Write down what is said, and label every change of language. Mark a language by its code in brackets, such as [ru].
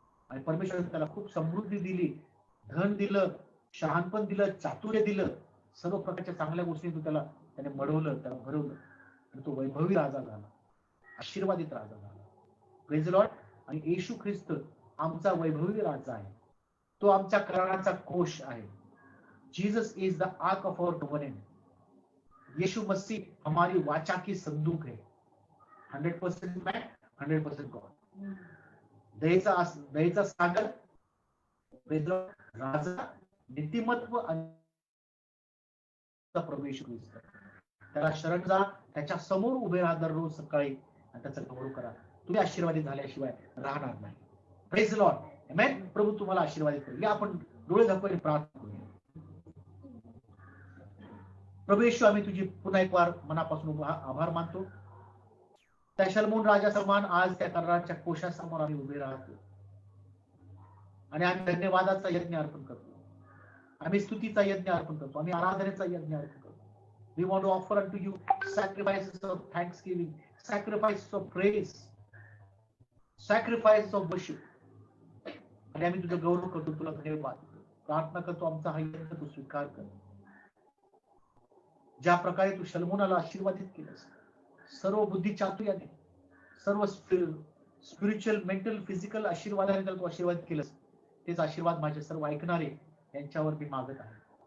[mr] आणि परमेश्वराने त्याला खूप समृद्धी दिली, धन दिलं, शहाणपण दिलं, चातुर्य दिलं, सर्व प्रकारच्या चांगल्या गोष्टी त्याने मडवलं, त्याला भरवलं. आणि तो वैभवी राजा झाला, आशीर्वादित राजा झाला. [en] Praise Lord. [mr] आणि येशू ख्रिस्त आमचा वैभवी राजा आहे, तो आमच्या कराराचा कोश आहे. [en] Jesus is the ark of our covenant. [hi] यीशु मसीह हमारी वाचा की संदूक है. [en] 100% man, 100% God. [mr] दयेचा सागर, राजा, नीतिमत्व, प्रभू येशू ख्रिस्त. त्याला शरण जा, त्याच्या समोर उभे राहा दररोज सकाळी आणि त्याचा गौरव करा. तुम्ही आशीर्वादित झाल्याशिवाय राहणार नाही. [en] Praise Lord. [mr] आमेन. प्रभू तुम्हाला आशीर्वादित करेल. आपण डोळे झाकून प्रार्थना करूया. प्रभू येशू, आम्ही तुझी पुन्हा एक वार मनापासून आभार मानतो. त्या शलमोन राजा समान आज त्या कराराच्या कोशासमोर आम्ही उभे राहतो आणि आम्ही धन्यवादाचा यज्ञ अर्पण करतो, आम्ही स्तुतीचा यज्ञ अर्पण करतो, आम्ही आराधनेचा यज्ञ अर्पण करतो. [en] We want to offer unto you sacrifices of thanksgiving, sacrifices of praise, sacrifices of worship. [mr] आणि आम्ही तुझं गौरव करतो, तुला धन्यवाद प्रार्थना करतो, आमचा हा यज्ञ तू स्वीकार कर. ज्या प्रकारे तू शलमोनाला आशीर्वादित केलंस, सर्व बुद्धी चातुर्याने, सर्व स्पिरिच्युअल, मेंटल, फिजिकल आशीर्वादाने त्याला तू आशीर्वादित केलंस, तेच आशीर्वाद माझे सर्व ऐकणारे यांच्यावर मी मागत आहे.